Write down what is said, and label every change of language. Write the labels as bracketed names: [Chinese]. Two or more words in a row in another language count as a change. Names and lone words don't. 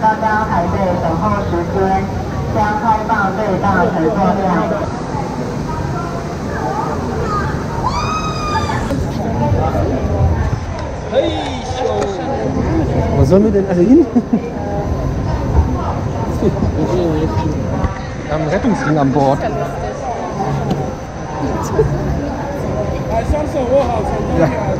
[Chinese] 到家排队等候时间，将开放最大乘坐量。 [German] Wo sollen wir denn alle hin? Wir haben einen Rettungsring an Bord. Ja.